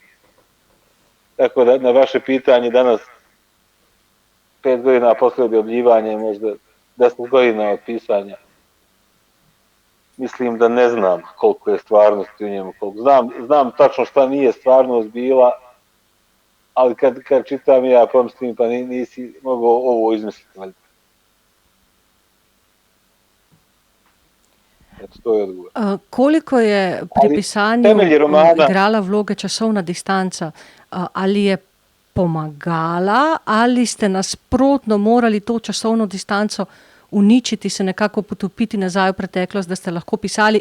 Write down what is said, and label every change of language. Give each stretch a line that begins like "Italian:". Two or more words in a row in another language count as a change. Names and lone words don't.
Bosnian: Tako da na vaše pitanje danas, 5 godina posle objavljivanja, možda 10 godina od pisanja, mislim da ne znam koliko je stvarnosti u njemu. Znam tačno šta nije stvarnost bila, ali kad čitam ja pomislim, pa nisi mogao ovo izmisliti. Eto, to je odgovor.
Slovenian: Koliko je pri pisanju igrala vloge časovna distanca? Ali je pomagala, ali ste nasprotno morali to časovno distanco uničiti, se nekako potopiti nazaj v preteklost, da ste lahko pisali?